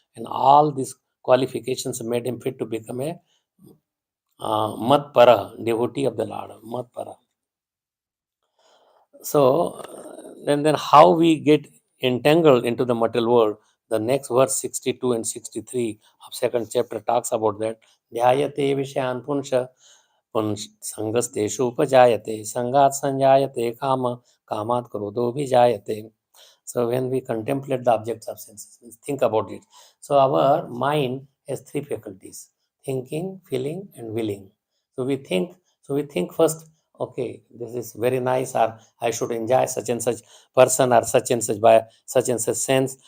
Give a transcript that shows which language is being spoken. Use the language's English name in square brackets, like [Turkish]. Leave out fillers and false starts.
[English] And all these qualifications made him fit to become a Matpara, devotee of the Lord. Matpara. So then how we get entangled into the material world? The next verse 62 and 63 of second chapter talks about that. [Sanskrit] Dhyayate vishayan punsha संगस्तेषु उपजायते संगात संजायते काम कामात क्रोधो विजायते. [English] So when we contemplate the objects of senses, means think about it. So our mind has three faculties: thinking, feeling, and willing. So we think. So we think first. Okay, this is very nice, or I should enjoy such and such person, or such and such by such and such sense.